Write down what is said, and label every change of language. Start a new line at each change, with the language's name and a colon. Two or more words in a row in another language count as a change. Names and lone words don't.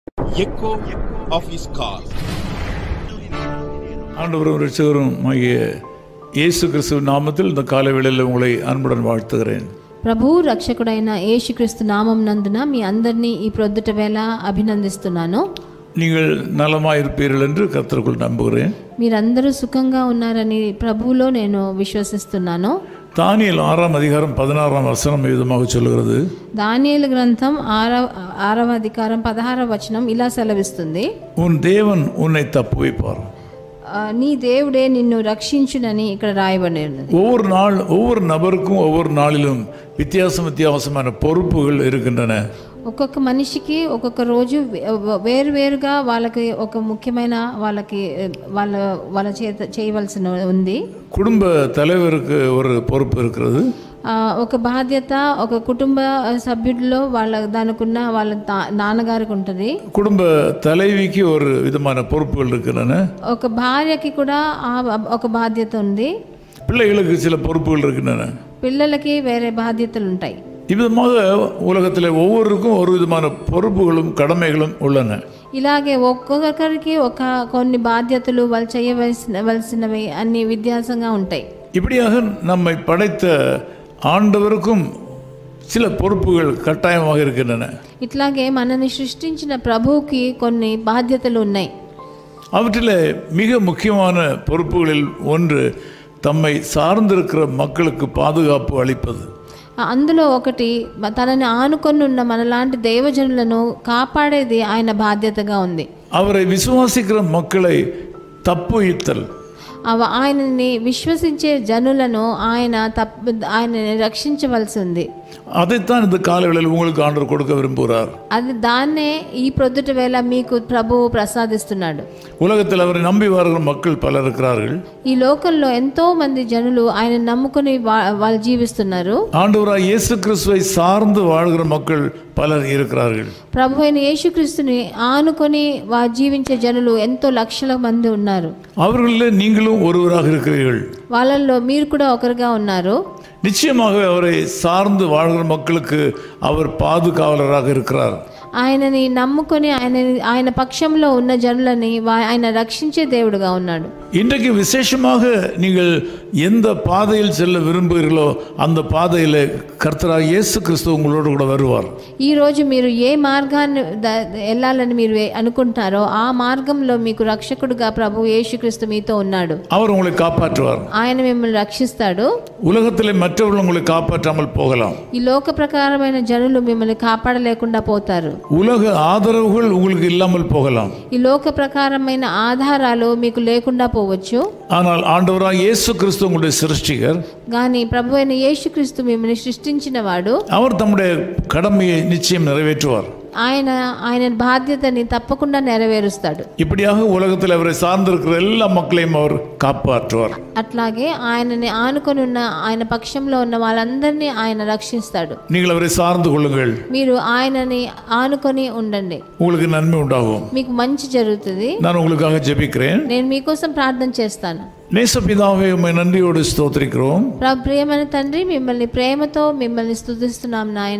English: echo of his call.
Tamil: ஆண்டவரும் இரட்சகரும் ஆகிய இயேசு கிறிஸ்துவின் நாமத்தில் இந்த காலவேளையில் உங்களை அன்புடன் வாழ்த்துகிறேன்.
Telugu: ప్రభు రక్షకుడైన యేసుక్రీస్తు నామం నందున మీ అందరినీ ఈ ప్రొద్దుట వేళ అభినందిస్తున్నాను.
Tamil: நீங்கள் நலமாயிருப்பீர்கள் என்று கர்த்தருக்குள் நம்புகிறேன்.
Telugu: మీరందరూ సుఖంగా ఉన్నారని ప్రభువులో నేను విశ్వసిస్తున్నాను.
Tamil: தானியேல் 6ஆம் அதிகாரம் 16ஆம் வசனம் விதமாக சொல்கிறது.
Telugu: దానియేలు గ్రంథం 6వ అధికారం 16వ వచనం ఇలా సెలవిస్తుంది.
Tamil: உன் தேவன் உன்னை தப்புவிப்பார்.
Telugu: నీ దేవుడే నిన్ను రక్షించునని ఇక్కడ రాయబడినది.
Tamil: ஒவ்வொரு நபருக்கும் ஒவ்வொரு நாளிலும் வித்தியாசமான பொறுப்புகள் இருக்கின்றன.
Telugu: ఒక్కొక్క మనిషికి ఒక్కొక్క రోజు వేరువేరుగా వాళ్ళకి ఒక ముఖ్యమైన వాళ్ళ చేత చేయవలసిన ఉంది.
Tamil: குடும்ப தலைவருக்கு ஒரு பொறுப்பு இருக்கிறது.
Telugu: ఒక బాధ్యత ఒక కుటుంబ సభ్యుల్లో దానికున్న వాళ్ళ నాన్నగారికి ఉంటుంది.
Tamil: குடும்ப தலைவிக்கு ஒரு விதமான பொறுப்புகள் இருக்கின்றன.
Telugu: ఒక భార్యకి కూడా ఒక బాధ్యత ఉంది.
Tamil: பிள்ளைகளுக்கு சில பொறுப்புகள் இருக்கின்றன.
Telugu: పిల్లలకి వేరే బాధ్యతలు ఉంటాయి.
Tamil: இவ்விதமாக உலகத்தில் ஒவ்வொருக்கும் ஒரு விதமான பொறுப்புகளும் கடமைகளும் உள்ளன.
Telugu: ఇలాగే ఒక్కొక్కరికి కొన్ని బాధ్యతలు వాళ్ళు చేయవలసినవి అన్ని వ్యత్యాసంగా ఉంటాయి.
Tamil: இப்படியாக நம்மை படைத்த ஆண்டவருக்கும் சில பொறுப்புகள் கட்டாயமாக இருக்கின்றன.
Telugu: ఇట్లాగే మనల్ని సృష్టించిన ప్రభువుకి కొన్ని బాధ్యతలు ఉన్నాయి.
Tamil: அவற்றில் மிக முக்கியமான பொறுப்புகளில் ஒன்று தம்மை சார்ந்திருக்கிற மக்களுக்கு பாதுகாப்பு அளிப்பது.
Telugu: అందులో ఒకటి తనని ఆనుకొని ఉన్న మనలాంటి దైవజనులను కాపాడేది ఆయన బాధ్యతగా ఉంది.
Tamil: அவரை விசுவாசிக்கிற மக்களை தப்புவித்தல்.
Telugu: ఆయనని విశ్వసించే జనులను ఆయనని రక్షించవలసి ఉంది.
Tamil: அதைத்தான் இந்த காலங்களில் உங்களுக்கு ஆண்டவர் கொடுக்க விரும்புகிறார்.
Telugu: దాన్నే ఈ ప్రొద్దుట వేళ మీకు ప్రభువు ప్రసాదిస్తున్నాడు.
Tamil: உலகத்தில் அவரை நம்பி வருகிற மக்கள் பலர் இருக்கிறார்கள்.
Telugu: ఈ లోకంలో ఎంతో మంది జనులు ఆయన నమ్ముకొని వాళ్ళు జీవిస్తున్నారు.
Tamil: ஆண்டவராய் இயேசு கிறிஸ்துவை சார்ந்து வாழ்கிற மக்கள் பலர் இருக்கிறார்கள்.
Telugu: ప్రభు అయిన యేసుక్రీస్తుని ఆనుకొని జీవించే జనులు ఎంతో లక్షల మంది ఉన్నారు.
Tamil: அவர்களிலே நீங்களும் ஒருவராக இருக்கிறீர்கள்.
Telugu: వాళ్ళల్లో మీరు కూడా ఒకరుగా ఉన్నారు.
Tamil: நிச்சயமாக அவரை சார்ந்து வாழ்கிற மக்களுக்கு அவர் பாதுகாவலராக இருக்கிறார்.
Telugu: ఆయనని నమ్ముకొని ఆయన పక్షంలో ఉన్న జనులని ఆయన రక్షించే దేవుడుగా ఉన్నాడు.
Tamil: இன்றைக்கு விசேஷமாக நீங்கள் எந்த பாதையில் செல்ல விரும்புகிறீர்களோ அந்த பாதையில் கர்த்தராகிய இயேசு கிறிஸ்து உங்களோடு கூட வருவார்.
Telugu: ఈ రోజు మీరు ఏ మార్గాన్ని వెళ్ళాలని మీరు అనుకుంటారో ఆ మార్గంలో మీకు రక్షకుడుగా ప్రభు యేసుక్రీస్తు మీతో ఉన్నాడు.
Tamil: அவர் உங்களை காப்பாற்றுவார்.
Telugu: ఆయన మిమ్మల్ని రక్షిస్తాడు.
Tamil: உலகத்திலே மற்றவர்கள் உங்களை காப்பாற்றாமல் போகலாம்.
Telugu: ఈ లోక ప్రకారమైన జనులు మిమ్మల్ని కాపాడలేకుండా పోతారు.
Tamil: உலக ஆதரவுகள் உங்களுக்கு இல்லாமல் போகலாம்.
Telugu: ఈ లోక ప్రకారమైన ఆధారాలు మీకు లేకుండా పోవచ్చు.
Tamil: ஆனால் ஆண்டவராகிய இயேசு கிறிஸ்து உங்களுடைய சிருஷ்டிகர்.
Telugu: కానీ ప్రభు అయిన యేసుక్రీస్తు మిమ్మల్ని సృష్టించిన వాడు.
Tamil: அவர் தம்முடைய கடமையை நிச்சயம் நிறைவேற்றுவார்.
Telugu: ఆయన బాధ్యతని తప్పకుండా నెరవేరుస్తాడు.
Tamil: இப்படியாக உலகத்தில் அவரை சார்ந்திருக்கிற எல்லா மக்களையும் அவர் காப்பாற்றுவார்.
Telugu: అట్లాగే ఆయనని ఆనుకొని ఉన్న ఆయన పక్షంలో ఉన్న వాళ్ళందరినీ ఆయన రక్షిస్తాడు.
Tamil: நீங்கள் அவரை சார்ந்து கொள்ளுங்கள்.
Telugu: మీరు ఆయనని ఆనుకొని ఉండండి.
Tamil: உங்களுக்கு நன்மை உண்டாகும்.
Telugu: మీకు మంచి జరుగుతుంది.
Tamil: நான் உங்களுக்காக ஜெபிக்கிறேன்.
Telugu: నేను మీకోసం ప్రార్థన చేస్తాను.
Tamil: நேசபிதாவே உம்மை நன்றியோடு ஸ்தோத்திரிக்கிறோம்.
Telugu: ప్రియమైన తండ్రి మిమ్మల్ని ప్రేమతో మిమ్మల్ని స్తుతిస్తున్నాం నాయన.